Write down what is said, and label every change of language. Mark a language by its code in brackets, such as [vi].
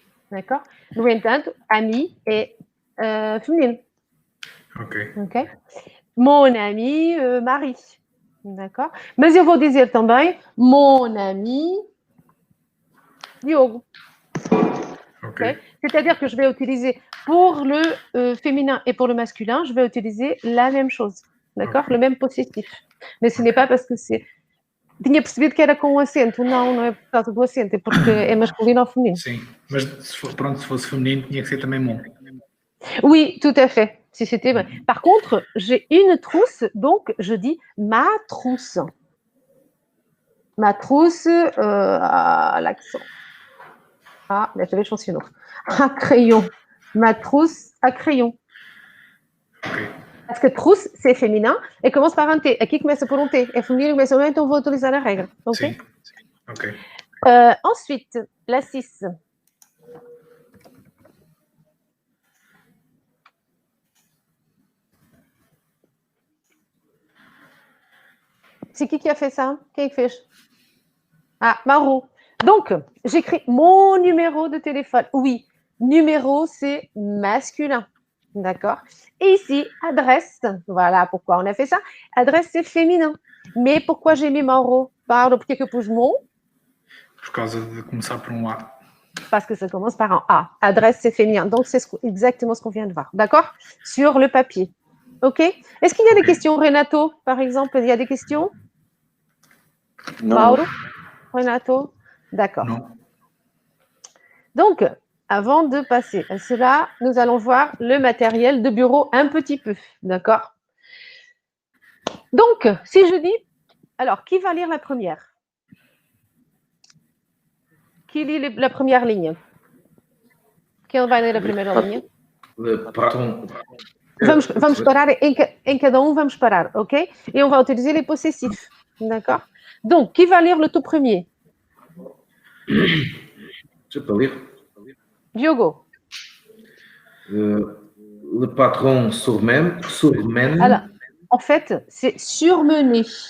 [pt] D'accord? No entanto, ami é feminino. Ok. [fr] Ok? Mon ami Marie. D'accord? [pt] Mas eu vou dizer também [fr] mon ami Diogo. Ok. C'est-à-dire que je vais utiliser pour le féminin et pour le masculin, je vais utiliser la même chose. D'accord? Ok. Le même possessif. Mais ce n'est pas parce que c'est. [pt] Tinha percebido que era com o acento. Não é por causa do acento, é porque é masculino ou feminino. Sim. Mas se fosse feminino, tinha que ser também mon. [fr] Oui, tout à fait. Si c'était. Par contre, j'ai une trousse, donc je dis ma trousse. Ma trousse à l'accent. [pt] Ah, desta vez funcionou. [fr] À crayon. Ma trousse à crayon. Ok. Parce que trousse, c'est féminin et commence par un T. [pt] Aqui começa por um T. É feminino, começa por um, então vou utilizar a regra. Ok? Sim. Ok. [fr] Ensuite, la 6. C'est qui a fait ça? [pt] Quem fez? [fr] Ah, Mauro. Donc, j'écris mon numéro de téléphone. Oui, numéro, c'est masculin. D'accord? Et ici, adresse. Voilà pourquoi on a fait ça. Adresse, c'est féminin. Mais pourquoi j'ai mis Mauro? [pt] Mauro, por que eu pus mon? Por causa de começar por um A. [fr] Parce que ça commence par un A. Adresse, c'est féminin. Donc, c'est exactement ce qu'on vient de voir. D'accord? Sur le papier. OK? Est-ce qu'il y a des questions, Renato, par exemple? Il y a des questions? Non. Mauro? Renato? D'accord. Non. Donc, avant de passer à cela, nous allons voir le matériel de bureau un petit peu. D'accord? Donc, si je dis... Alors, qui va lire la première? Qui lit la première ligne? [pt] Quem vai ler a primeira linha? Vamos parar em cada vamos parar, ok? [fr] Et on va utiliser les possessifs, d'accord? Donc, qui va lire le tout premier? Je peux lire. Diogo. Le patron surmène. Alors, en fait, c'est surmener.